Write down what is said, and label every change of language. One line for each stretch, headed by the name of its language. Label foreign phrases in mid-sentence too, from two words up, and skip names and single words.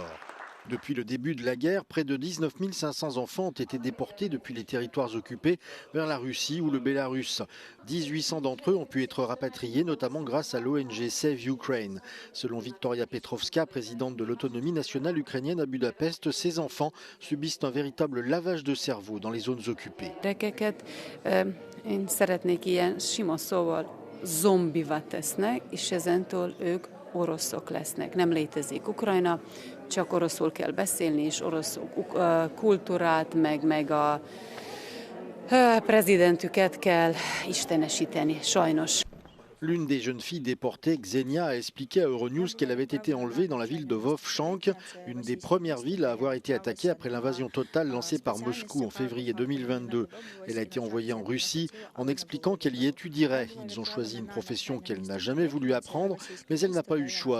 French: Depuis le début de la guerre, près de 19 500 enfants ont été déportés depuis les territoires occupés vers la Russie ou le Bélarus. 1800 d'entre eux ont pu être rapatriés, notamment grâce à l'ONG Save Ukraine. Selon Victoria Petrovska, présidente de l'autonomie nationale ukrainienne à Budapest, ces enfants subissent un véritable lavage de cerveau dans les zones occupées.
Hungarian: Én szeretnék ilyen sima szóval zombivá tesznek, és ezentől ők oroszok lesznek. Nem létezik Ukrajna, csak oroszul kell beszélni, és orosz kultúrát, meg a prezidentüket kell istenesíteni, sajnos.
French: L'une des jeunes filles déportées, Xenia, a expliqué à Euronews qu'elle avait été enlevée dans la ville de Vovchansk, une des premières villes à avoir été attaquée après l'invasion totale lancée par Moscou en février 2022. Elle a été envoyée en Russie en expliquant qu'elle y étudierait. Ils ont choisi une profession qu'elle n'a jamais voulu apprendre, mais elle n'a pas eu le choix.